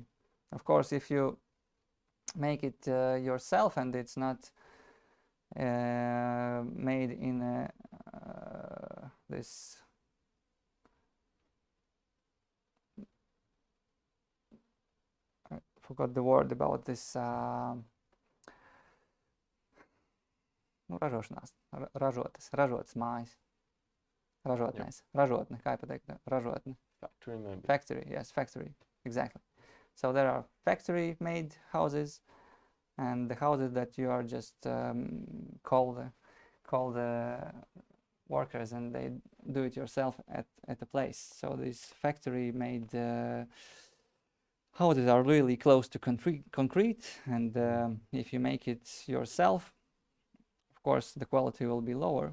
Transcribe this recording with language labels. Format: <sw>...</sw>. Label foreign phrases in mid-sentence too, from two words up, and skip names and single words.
<en>Of course, if you make it yourself and it's not made in this I forgot the word about this</en> <lv>ražotas mājas. Ražotnēs. Ražotne, kā pateikt? Ražotne.</lv> <en>Factory maybe. Factory, yes, factory, exactly. So there are factory-made houses, and the houses that you are just call the workers and they do it yourself at the place. So this factory made houses are really close to concrete, and if you make it yourself, of course the quality will be lower.</en>